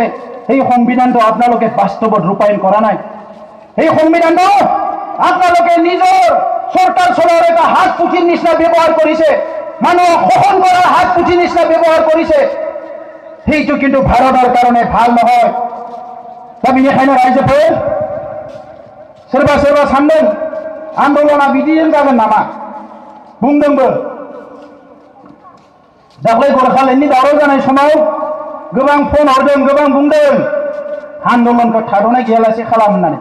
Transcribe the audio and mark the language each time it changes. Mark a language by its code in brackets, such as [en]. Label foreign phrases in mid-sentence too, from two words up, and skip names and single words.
[as] এই সংবিধানটো আপোনালোকে বাস্তৱত ৰূপায়ণ কৰা নাই। এই সংবিধানটো আপোনালোকে নিজৰ চৰকাৰ চলোৱাৰ এটা হাত পুথিৰ নিচিনা ব্যৱহাৰ কৰিছে, মানুহক শোষণ কৰাৰ হাত পুথিৰ নিচিনা ব্যৱহাৰ কৰিছে। সেইটো কিন্তু ভাৰতৰ কাৰণে ভাল নহয়। [brx] दा बेनिखायनो रायजोफोर सोरबा सोरबा सानदों आन्दोलना बिदिजों जागोन नामा बुंदोंबो। दाख्लै गरखालायनि दावराव जानाय समाव गोबां फन हरदों, गोबां बुंदों आन्दलनखौ थाद'नाय गैयालासे खालाम होननानै।